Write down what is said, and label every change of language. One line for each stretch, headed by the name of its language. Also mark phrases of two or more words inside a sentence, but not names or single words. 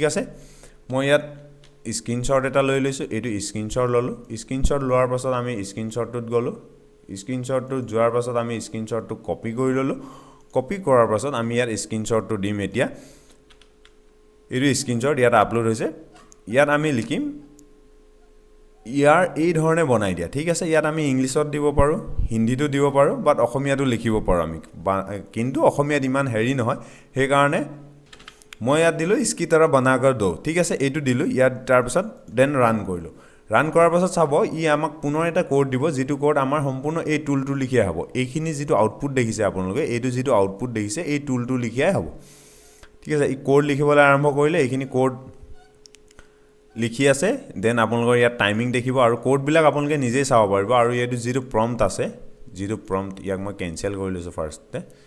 Assamese: আছে মই ইয়াত স্ক্ৰিনশ্বট এটা লৈ লৈছো এটো স্ক্ৰিনশ্বট ললো স্ক্ৰিনশ্বট লোৱাৰ পাছত আমি স্ক্ৰিনশ্বটটোত গলো স্ক্ৰিনশ্বটটো যোৱাৰ পাছত আমি স্ক্ৰিনশ্বটটো কপি কৰি ললো কপি কৰাৰ পাছত আমি ইয়াত স্ক্ৰিনশ্বটটো দিম এতিয়া এটো স্ক্ৰিনশ্বট ইয়াত আপলোড হৈছে ইয়াত আমি লিখিম ইয়াৰ এই ধৰণে বনাই দিয়া ঠিক আছে ইয়াত আমি ইংলিশত দিব পাৰো হিন্দীটো দিব পাৰো বাট অসমীয়াটো লিখিব পাৰো আমি কিন্তু অসমীয়াত ইমান হেৰি নহয় হে কাৰণে মই ইয়াত দিলো
Hindi: इसकी तरह बनाकर दो
Assamese: ঠিক আছে এইটো দিলো ইয়াত তাৰ পাছত দেন ৰান কৰিলো ৰান কৰাৰ পাছত চাব ই আমাক পুনৰ এটা কোড দিব যেটো কোড আমাৰ সম্পূৰ্ণ এই টুলটো লিখিয়া হ'ব এইখিনি যেটো আউটপুট দেখিছে আপোনালোকে এইটো যেটো আউটপুট দেখিছে এই টুলটো লিখিয়াই হ'ব ঠিক আছে ই কোড লিখিবলৈ আৰম্ভ কৰিলে এইখিনি কোড লিখি আছে দেন আপোনালোকৰ ইয়াত টাইমিং দেখিব আৰু কোড বিলাক আপোনালোকে নিজে চাব পাৰিব আৰু ইয়াত যেটো প্ৰম্পট আছে যেটো প্ৰম্পট ইয়াক মই কেনসেল কৰি লৈছো ফাৰ্ষ্টতে